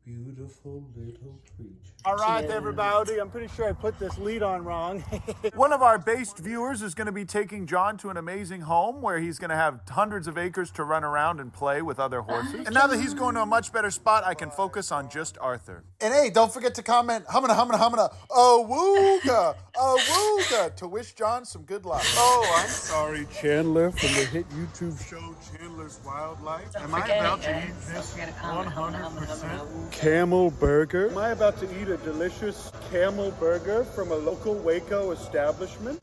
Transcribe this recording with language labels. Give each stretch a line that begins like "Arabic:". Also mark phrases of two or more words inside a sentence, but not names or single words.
English: Beautiful little creature. All right, everybody, I'm pretty sure I put this lead on wrong. One of our based viewers is going to be taking John to an amazing home where he's going to have hundreds of acres to run around and play with other horses. And now that he's going to a much better spot, I can focus on just Arthur. And hey, don't forget to comment, humana, awooga, awooga, to wish John some good luck. Oh, I'm sorry, Chandler from the hit YouTube show Chandler's Wildlife. Am I about to eat this 100% camel burger? Am I about to eat a delicious camel burger from a local Waco establishment?